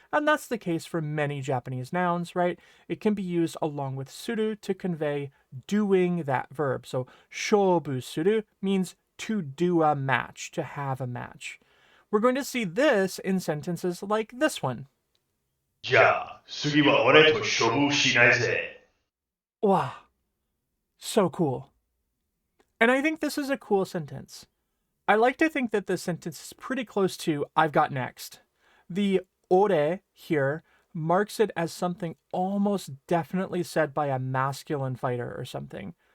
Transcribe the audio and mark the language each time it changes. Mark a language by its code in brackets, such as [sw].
[en] And that's the case for many Japanese nouns, right? It can be used along with suru to convey doing that verb. So 勝負する means to do a match, to have a match. We're going to see this in sentences like this one. [ja] じゃあ、次は俺と勝負しないぜ。 [en] Wow. So cool. And I think this is a cool sentence. I like to think that this sentence is pretty close to I've got next. The ore here marks it as something almost definitely said by a masculine fighter or something.